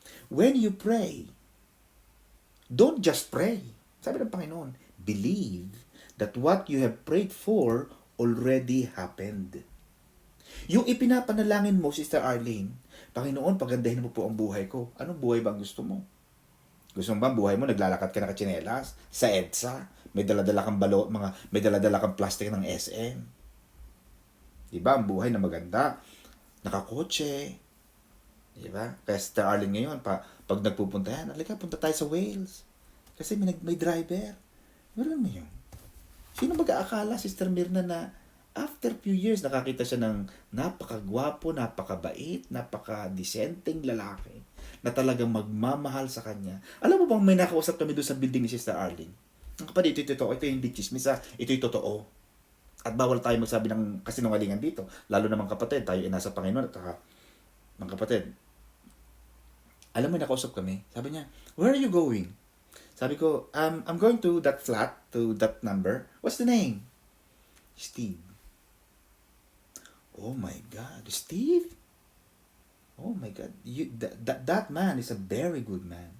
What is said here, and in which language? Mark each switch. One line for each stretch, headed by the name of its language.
English: When you pray, don't just pray.
Filipino: Sabi ng Panginoon,
English: believe that what you have prayed for already happened.
Filipino: Yung ipinapanalangin mo, Sister Arlene, Panginoon, pagandahin mo po ang buhay ko. Anong buhay ba ang gusto mo? Gusto mo ba ang buhay mo, naglalakad ka na katsinelas sa EDSA, may daladala kang may daladala kang plastic ng SM. Diba? Ang buhay na maganda. Nakakotse. Diba? Kaya Sister Arlene ngayon, pag nagpupunta yan, alika, punta tayo sa Wales. Kasi may driver. Meron mo yun. Sino mag-aakala, Sister Mirna, na
English: after few years,
Filipino: nakakita siya ng napakagwapo, napakabait, napakadesenteng lalaki na talagang magmamahal sa kanya. Alam mo bang may nakausap kami doon sa building ni Sister Arlene? Ang kapatid, ito hindi chismis, ito'y totoo. At bawal tayo magsabi ng kasinungalingan dito. Lalo naman kapatid, tayo ay nasa Panginoon at mga kapatid. Alam mo, nakausap kami. Sabi niya,
English: where are you going?
Filipino: Sabi ko,
English: I'm going to that flat, to that number. What's the name? Steve. Oh my God, Steve? Oh my God, that man is a very good man.